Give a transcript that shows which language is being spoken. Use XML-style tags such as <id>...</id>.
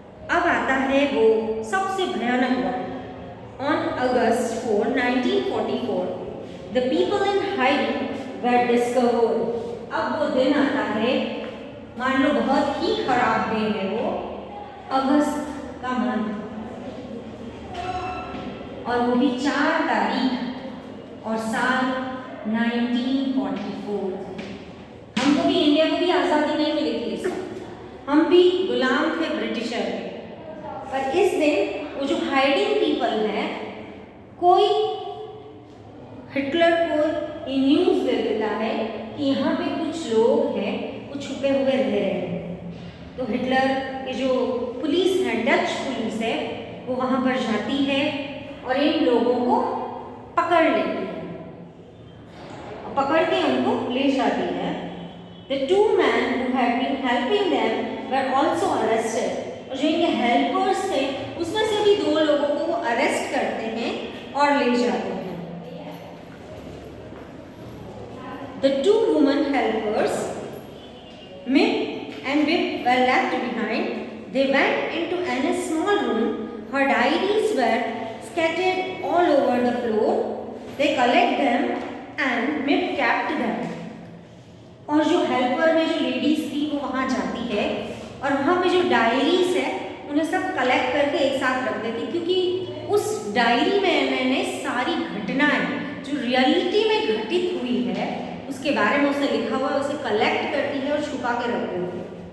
<hi>अब आता है वो सबसे भयानक वक्त।</hi> <en>On August 4, 1944, the people in hiding were discovered.</en> <hi>अब वो दिन आता है, मान लो बहुत ही खराब दिन है वो, अगस्त का मंथ, और वो भी 4 तारीख और साल 1944। हमको भी, इंडिया को भी आज़ादी नहीं मिली थी इस वक्त, हम भी गुलाम थे ब्रिटिशर के। पर इस दिन वो जो हाइडिंग पीपल हैं, कोई हिटलर को ये न्यूज़ दे देता है कि यहाँ पे कुछ लोग हैं, वो छुपे हुए रह रहे हैं। तो हिटलर के जो पुलिस है, डच पुलिस है, वो वहाँ पर जाती है और इन लोगों को पकड़ लेती है, पकड़ के उनको ले जाती है।</hi> <en>The 2 men who had been helping them were also arrested.</en> <hi>और जो इनके हेल्पर्स थे, उसमें से भी 2 लोगों को वो अरेस्ट करते हैं और ले जाते हैं।</hi> <en>The 2 women helpers, Mip and Wip, were left behind. They went into a small room. Her diaries were scattered all over the floor. They collected them and Mip kept them.</en> <hi>और जो helper में जो ladies थी वो वहाँ जाती है और वहाँ पे जो डायरीज है उन्हें सब कलेक्ट करके एक साथ रख देती, क्योंकि उस डायरी में मैंने सारी घटनाएं जो रियलिटी में घटित हुई है उसके बारे में उसे लिखा हुआ है, उसे कलेक्ट करती है और छुपा के रख देती है।</hi>